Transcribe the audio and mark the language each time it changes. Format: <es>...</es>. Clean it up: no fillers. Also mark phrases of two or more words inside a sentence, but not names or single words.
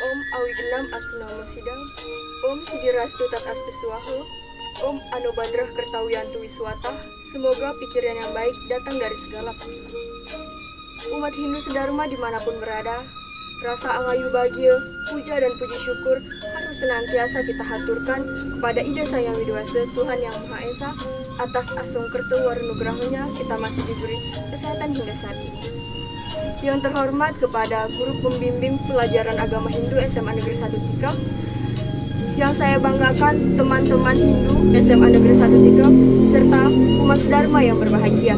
<sa>Awignam Astunama Sidang, Om Sidirastu Tat Astu Swaho, Om Anobadrah Kertawiantu Wiswata,</sa> <id>semoga pikiran yang baik datang dari segala pihak. Umat Hindu sedharma dimanapun berada, rasa angayu bahagia, puja dan puji syukur harus senantiasa kita haturkan kepada Ida Sang Yang Widiwasa, Tuhan Yang Maha Esa, atas asongkerto warunugrahonya kita masih diberi kesehatan hingga saat ini. Yang terhormat kepada Guru Pembimbing Pelajaran Agama Hindu SMA Negeri 1 Tikap, yang saya banggakan teman-teman Hindu SMA Negeri 1 Tikap, serta umat sedharma yang berbahagia.</id>